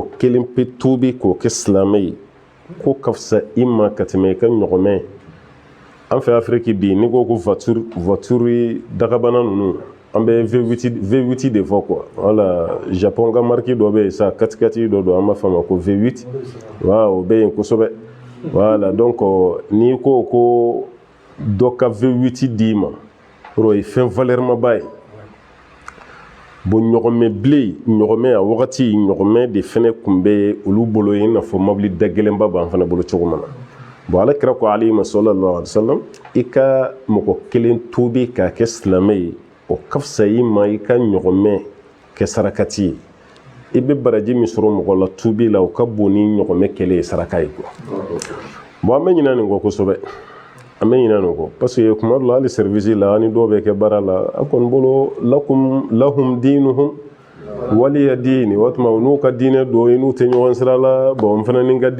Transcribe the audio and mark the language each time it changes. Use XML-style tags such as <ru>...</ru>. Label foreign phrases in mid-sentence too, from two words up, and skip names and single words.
<bm>kelen pe tuubi k'o kɛ silamɛ ye ko ka fisa i ma ka tɛmɛ i ka ɲɔgɔmɛ an fɛ Afiriki bi n'i ko voiture dagabana ninnu an bɛ V8 de fɔ quoi wala Japon ka marque dɔ bɛ yen sa 4x4 dɔ don an b'a fɔ a ma ko V8 wa o bɛ yen kosɛbɛ</bm> <fr>voilà donc</fr> <bm>n'i ko dɔ ka V8 d'i ma o ye fɛn valeur ma ba ye bon ɲɔgɔmɛ bilen ɲɔgɔmɛ a wagati ɲɔgɔmɛ de fɛnɛ kun bɛ olu bolo i n'a fɔ mobili da gɛlɛnba b'an fana bolo cogo min na bon ala kira ko alayhi</bm> <ar>صلى الله عليه وسلم</ar> <bm>i ka mɔgɔ kelen tuubi k'a kɛ silamɛ ye o ka fisa i ma i ka ɲɔgɔmɛ kɛ sarakati ye i bɛ baraji min sɔrɔ mɔgɔ la tuubi la o ka bon ni ɲɔgɔmɛ kɛlen ye saraka ye quoi bon an bɛ ɲinɛ nin kɔ kosɛbɛ an bɛ ɲinɛ nin kɔ parce que kuma dɔ la hali service la ani dɔw bɛ kɛ baara la a kɔni bolo</bm> <ar>لهم دينهم ولي ديني</ar> <bm>o tuma n'u ka diinɛ don i n'u tɛ ɲɔgɔn sira la bon n fana ni n ka</bm>